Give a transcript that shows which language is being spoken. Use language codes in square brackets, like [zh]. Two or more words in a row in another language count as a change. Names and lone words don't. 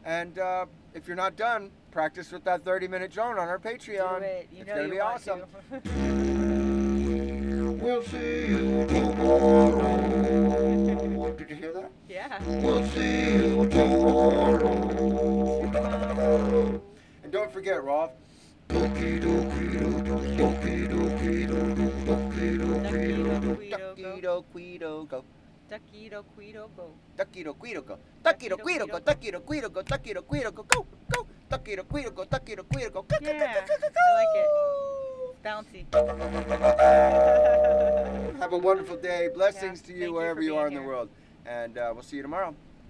[en] And if you're not done, practice with that 30-minute drone on our Patreon. Do it. It's going to be awesome. We'll see you tomorrow. Did you hear that? Yeah. We'll see you tomorrow. And don't forget, Rolf. Doki doki do, doki doki do, doki doki do. Duckido Quido go. Duckido Quido go. Duckido Quido go. Duckido Quido go. Duckido Quido go. Duckido Quido go. Go. Go. Duckido Quido go. Duckido Quido go. Yeah. I like it. Bouncy. Have a wonderful day. Blessings to you Thank you wherever for you are in being the here. world. And we'll see you tomorrow.